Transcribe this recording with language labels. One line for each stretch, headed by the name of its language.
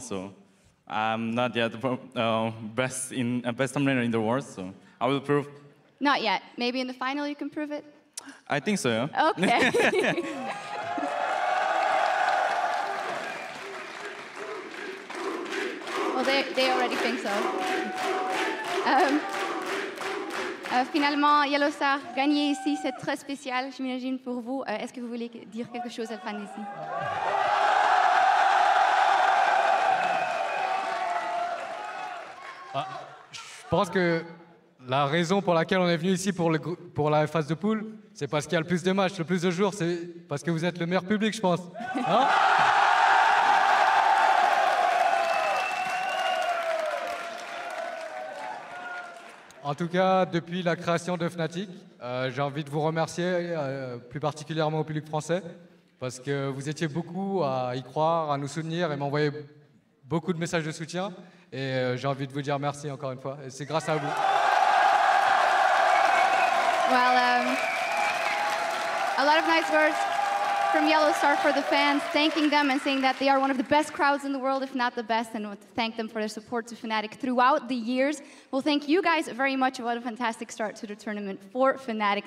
English: So, I'm not yet best laner in the world. So, I will prove. Not yet. Maybe in the final you can prove it. I think so. Yeah. Okay. Well, they already think so.
French: Finalement, Yellow Star, gagner ici, c'est très spécial, j'imagine, pour vous. Est-ce que vous voulez dire quelque chose à la fin ici? Je pense que la raison pour laquelle on est venu ici pour la phase de poule, c'est parce qu'il y a le plus de matchs, le plus de jours, c'est parce que vous êtes le meilleur public, je pense. Hein? En tout cas, depuis la création de Fnatic, j'ai envie de vous remercier, plus particulièrement au public français, parce que vous étiez beaucoup à y croire, à nous soutenir et m'envoyer beaucoup de messages de soutien. Et j'ai envie de vous dire merci encore une fois. Et c'est grâce à vous.
English: Well, a lot of nice words from Yellow Star for the fans, thanking them and saying that they are one of the best crowds in the world, if not the best, and to thank them for their support to Fnatic throughout the years. Well, thank you guys very much. What a fantastic start to the tournament for Fnatic.